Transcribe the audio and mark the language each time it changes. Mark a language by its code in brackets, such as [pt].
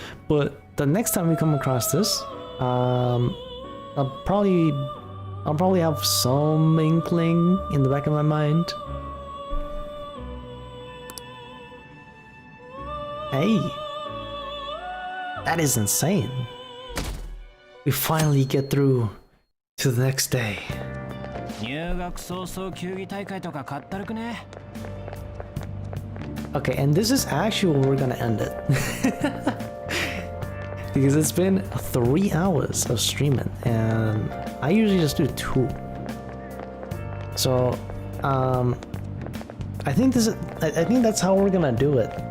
[en] But the next time we come across this, I'll probably have some inkling in the back of my mind. Hey, that is insane. We finally get through to the next day. [ja] 入学早々球技大会とかかったるくね。 [en] Okay, and this is actually where we're gonna end it. Because it's been 3 hours of streaming, and I usually just do 2. So, I think that's how we're gonna do it.